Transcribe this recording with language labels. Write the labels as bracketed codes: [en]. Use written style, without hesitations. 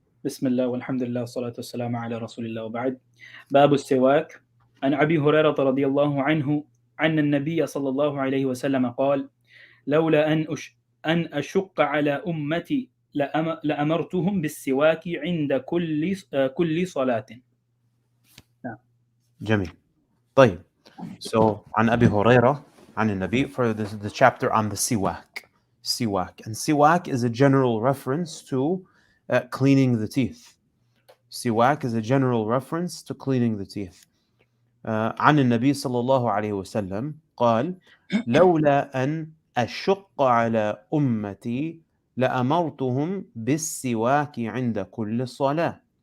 [ar] بسم الله والحمد لله والصلاة والسلام على رسول الله وبعد. باب السواك. عن أبي هريرة رضي الله عنه أن النبي صلى الله عليه وسلم قال: لولا أن أشق على أمتي لأمرتهم بالسواك عند كل صلاة. جميل. طيب. [en] So, [ar] عن أبي هريرة عن النبي, [en] for the chapter on the siwak. Siwak. And siwak is a general reference to cleaning the teeth. Siwak is a general reference to cleaning the teeth. [ar] عن النبي صلى الله عليه وسلم قال: لولا أن أشق على أمتي لأمرتهم بالسواك عند كل صلاة.